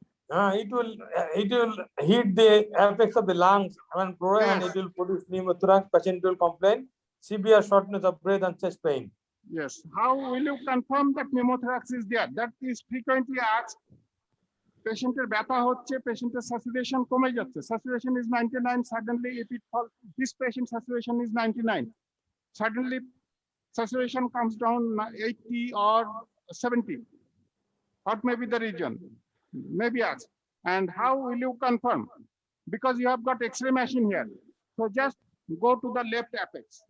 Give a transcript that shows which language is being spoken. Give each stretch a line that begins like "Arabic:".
English: It will hit the apex of the lungs and and Yes. it will produce pneumothorax. Patient will complain severe shortness of breath and chest pain. Yes. How will you confirm that pneumothorax is there? That is frequently asked.
Bangla: Patienteর ব্যথা হচ্ছে, patienteর saturation কমে যাচ্ছে.
English: Saturation is 99. Suddenly, if it falls, this patient saturation is 99. Suddenly, saturation comes down 80 or 70. What may be the reason? Maybe asked. And how will you confirm? Because you have got X-ray machine here. So just go to the left apex.